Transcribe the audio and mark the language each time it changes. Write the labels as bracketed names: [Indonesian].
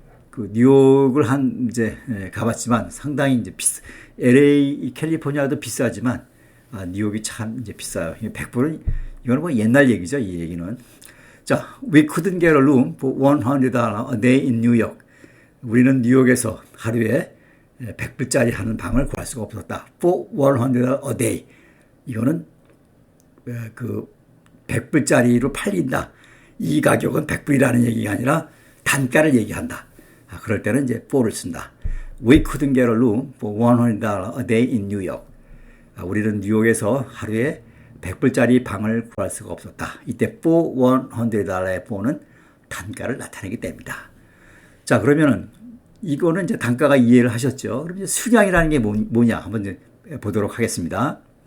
[Korean] 그 뉴욕을 이제 가봤지만 상당히 이제 LA 캘리포니아도 비싸지만 뉴욕이 참 이제 비싸요. 100불은 이거는 뭐 옛날 얘기죠. 이 얘기는. [English] 자, we couldn't get a room for $100 a day in New York. [Korean] 우리는 뉴욕에서 하루에 100불짜리 하는 방을 구할 수가 없었다. [English] For $100 a day. [Korean] 이거는 그 100불짜리로 팔린다. 이 가격은 100불이라는 얘기가 아니라 단가를 얘기한다. 그럴 때는 이제 for를 쓴다. [English] We couldn't get a room for $100 a day in New York. [Korean] 우리는 뉴욕에서 하루에 100불짜리 방을 구할 수가 없었다. 이때 for $100의 for는 단가를 나타내기 때문이다. 자, 그러면은 이거는 이제 단가가 이해를 하셨죠? 그럼 이제 수량이라는 게 뭐냐 한번 이제 보도록 하겠습니다.